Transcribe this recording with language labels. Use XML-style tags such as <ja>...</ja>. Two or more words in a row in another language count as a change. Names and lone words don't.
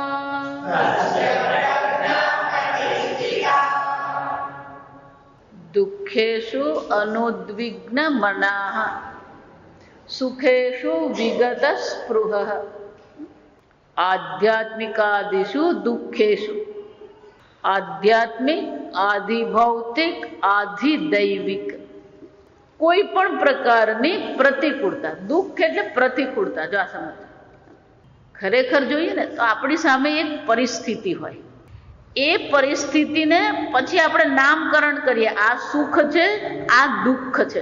<sa>दुःखेषु अनुद्विग्नमनाः सुखेषु विगतस्पृहः। आध्यात्मिकादिषु दुःखेषु आध्यात्मिक आधिभौतिक</sa> <gu>આધિદૈવિક કોઈ પણ પ્રકારની પ્રતિકૂળતા, દુઃખ એટલે પ્રતિકૂળતા. જો આ સમજ ખરેખર જોઈએ ને તો આપણી સામે એક પરિસ્થિતિ હોય, એ પરિસ્થિતિને પછી આપણે નામકરણ કરીએ, આ સુખ છે આ દુઃખ છે.</gu>